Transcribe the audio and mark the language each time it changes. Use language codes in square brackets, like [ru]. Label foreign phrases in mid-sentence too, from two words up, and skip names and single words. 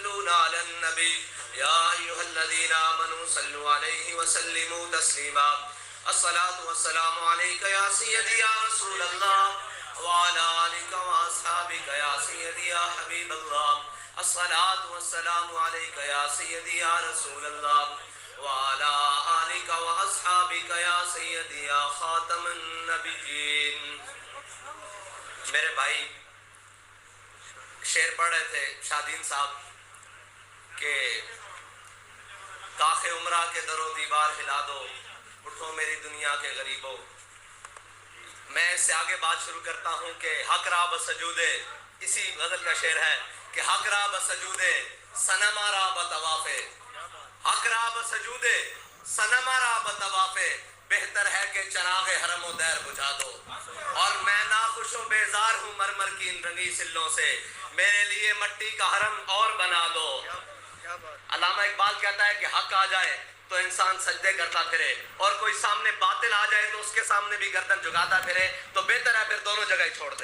[ar] يصلون على النبي يا أيها الذين آمنوا صلوا عليه وسلموا تسليما الصلاة والسلام عليك يا سيدي يا رسول الله وعلى آلك وأصحابك يا سيدي يا حبيب الله الصلاة والسلام عليك يا سيدي يا رسول الله وعلى آلك وأصحابك يا سيدي يا خاتم النبيين. [ur] میرے بھائی شعر پڑھ رہے تھے شادین صاحب کہ کاخ عمرہ کے در و دیوار ہلا دو اٹھو میری دنیا کے غریبوں. میں اس سے آگے بات شروع کرتا ہوں کہ [fa] حق را بسجودے، [ur] اسی غزل کا شعر ہے کہ [fa] حق را بسجودے صنم را بطوافے، حق را بسجودے صنم را بطوافے، [ur] بہتر ہے کہ چراغ حرم و دیر بجھا دو. اور میں ناخوش و بیزار ہوں مرمر کی ان رنگی سلوں سے، میرے لیے مٹی کا حرم اور بنا دو. علامہ اقبال کہتا ہے کہ حق آ جائے تو انسان سجدے کرتا پھرے، اور کوئی سامنے باطل آ جائے تو اس کے سامنے بھی گردن جھکاتا پھرے، تو بہتر ہے پھر دونوں جگہ ہی چھوڑ دے.